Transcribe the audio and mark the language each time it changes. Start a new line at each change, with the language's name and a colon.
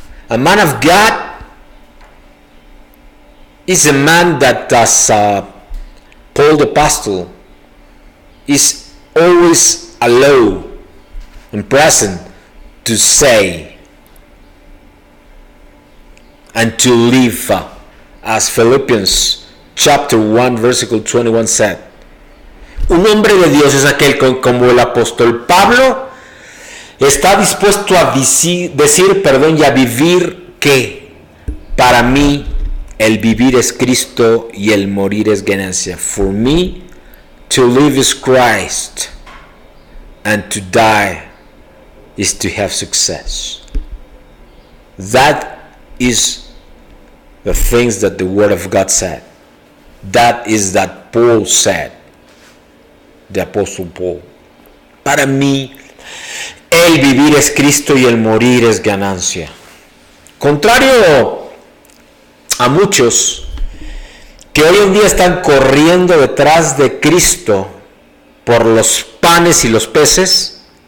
English: A man of God is a man that, as Paul the Apostle, is always allowed and present to say and to live, as Philippians chapter 1 versículo 21 said.
Spanish: Un hombre de Dios es aquel como el apóstol Pablo está dispuesto a decir, y a vivir que para mí el vivir es Cristo y el morir es ganancia. For me to live is Christ and to die is to have success. That is the things that the Word of God said. That is that Paul said, the Apostle Paul. Para mí, el vivir es Cristo y el morir es ganancia. Contrario a muchos que hoy en día están corriendo detrás de Cristo por los panes y los peces,